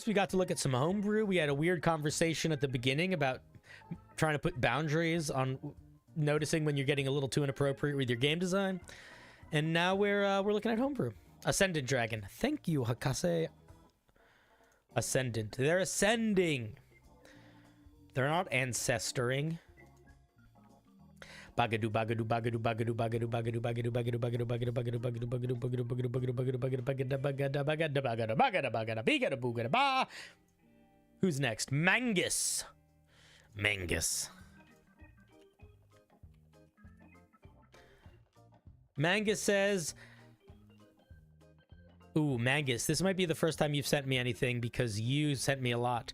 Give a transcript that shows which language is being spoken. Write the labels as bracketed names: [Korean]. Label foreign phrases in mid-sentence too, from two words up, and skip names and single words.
[English] We got to look at some homebrew. We had a weird conversation at the beginning about trying to put boundaries on noticing when you're getting a little too inappropriate with your game design. And now we're looking at homebrew. Ascendant Dragon. Thank you, Hakase. Ascendant. They're ascending. They're not ancestoring. Bagadu bagadu bagadu bagadu bagadu bagadu bagadu bagadu bagadu bagadu bagadu bagadu bagadu bagadu bagadu bagadu bagadu bagada bagada bagada bagada bagada bagada bigada boogada ba. Who's next? Mangus. Mangus. Mangus says, ooh, Mangus, this might be the first time you've sent me anything because you sent me a lot.